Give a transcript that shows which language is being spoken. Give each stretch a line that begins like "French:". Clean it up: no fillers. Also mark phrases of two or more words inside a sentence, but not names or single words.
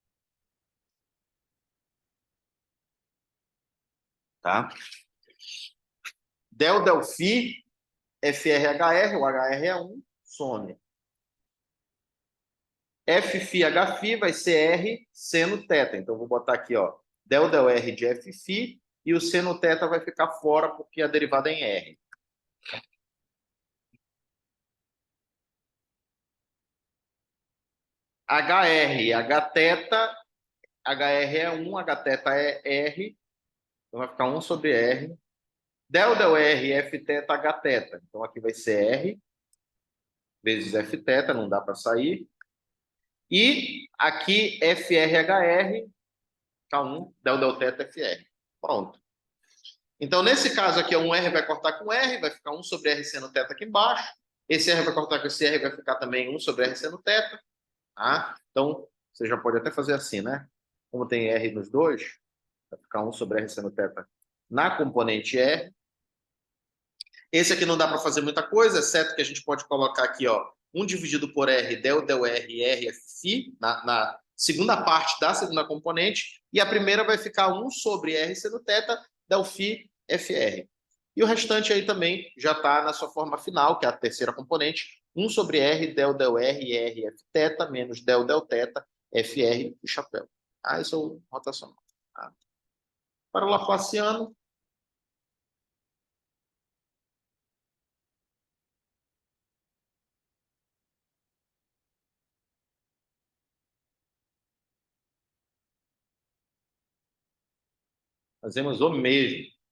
Portuguese: Tá? Del del φ, FRHR, o HR é 1, some. F φ H φ vai ser R seno teta. Então, vou botar aqui, ó, del del R de F φ, e o seno teta vai ficar fora porque a derivada é em R. HR, H teta, HR é 1, H teta é R, então vai ficar 1 sobre R. Del del R, F teta, H teta. Então aqui vai ser R vezes F teta, não dá para sair. E aqui FRHR, fica 1, del del teta, FR. Pronto. Então nesse caso aqui, 1R vai cortar com R, vai ficar 1 sobre R seno teta aqui embaixo. Esse R vai cortar com esse R, vai ficar também 1 sobre R seno teta. Tá? Então você já pode até fazer assim, né? Como tem R nos dois, vai ficar 1 sobre R seno teta na componente R. Esse aqui não dá para fazer muita coisa, exceto que a gente pode colocar aqui, ó, 1 dividido por R, del del R, R, F, φ, na segunda parte da segunda componente, e a primeira vai ficar 1 sobre R seno teta, del φ, FR. E o restante aí também já está na sua forma final, que é a terceira componente, 1 sobre R, del del R, R, F teta, menos del del teta, FR, e chapéu. Isso é o rotacional. Tá? Para o Laplaciano, fazemos o mesmo.